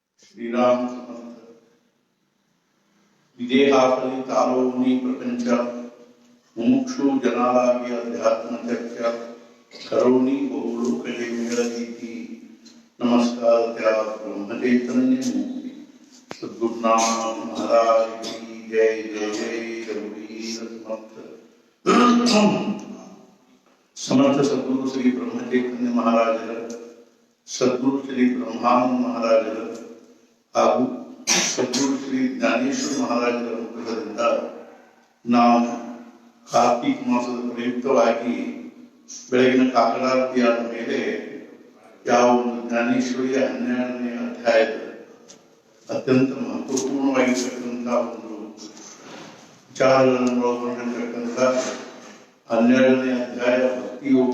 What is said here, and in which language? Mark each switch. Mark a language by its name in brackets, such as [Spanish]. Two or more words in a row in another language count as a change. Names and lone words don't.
[Marathi] श्रीराम समर्थ विदेहासली तालोनी प्रपंच मुमुक्षु जनालागी अध्यात्म चर्चा करोनी बहुलोकजे मेळदीति नमस्कार त्या ब्रह्मचैतन्य मूर्ति सद्गुरुनाथ महाराज की जय जय जय रघुवीर समर्थ समर्थ सद्गुरु श्री ब्रह्मचैतन्य महाराजರ सद्गुरु श्री ब्रह्मानंद [Kannada] महाराजರ ಹಾಗೂ ಸದ್ಗುರು ಶ್ರೀ ಜ್ಞಾನೇಶ್ವರ ಮಹಾರಾಜರ ಅನುಗ್ರಹದಿಂದ ನಾವು ಕಾರ್ತಿಕ ಮಾಸದ ಪ್ರಯುಕ್ತವಾಗಿ ಬೆಳಗಿನ ಕಾಕಡಾರತಿಯಾದ ಮೇಲೆ ಯಾವ ಒಂದು ಜ್ಞಾನೇಶ್ವರಿಯ 12ನೇ ಅಧ್ಯಾಯದ ಅತ್ಯಂತ ಮಹತ್ವಪೂರ್ಣವಾಗಿರ್ತಕ್ಕಂತಹ ಒಂದು ವಿಚಾರಗಳನ್ನು ಒಳಗೊಂಡಿರ್ತಕ್ಕಂಥ 12ನೇ ಅಧ್ಯಾಯ ಭಕ್ತಿಯೋಗ.